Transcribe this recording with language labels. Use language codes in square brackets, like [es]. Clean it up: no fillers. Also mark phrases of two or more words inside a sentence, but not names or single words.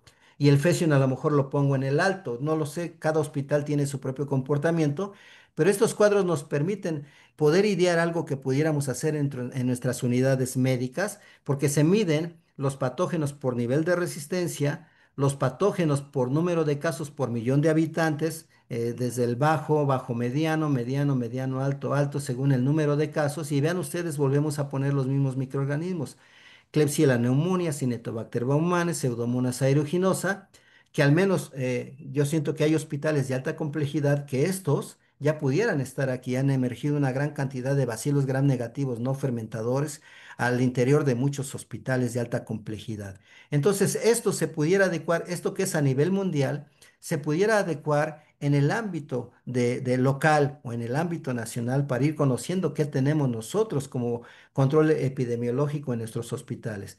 [es] Y el Fecium a lo mejor lo pongo en el alto. No lo sé, cada hospital tiene su propio comportamiento, pero estos cuadros nos permiten poder idear algo que pudiéramos hacer en nuestras unidades médicas, porque se miden los patógenos por nivel de resistencia, los patógenos por número de casos por millón de habitantes, desde el bajo, bajo mediano, mediano, mediano, alto, alto, según el número de casos. Y vean ustedes, volvemos a poner los mismos microorganismos. Klebsiella pneumoniae, Cinetobacter baumannii, Pseudomonas aeruginosa, que al menos yo siento que hay hospitales de alta complejidad que estos ya pudieran estar aquí. Han emergido una gran cantidad de bacilos gram negativos no fermentadores al interior de muchos hospitales de alta complejidad. Entonces, esto se pudiera adecuar, esto que es a nivel mundial, se pudiera adecuar en el ámbito de local o en el ámbito nacional para ir conociendo qué tenemos nosotros como control epidemiológico en nuestros hospitales.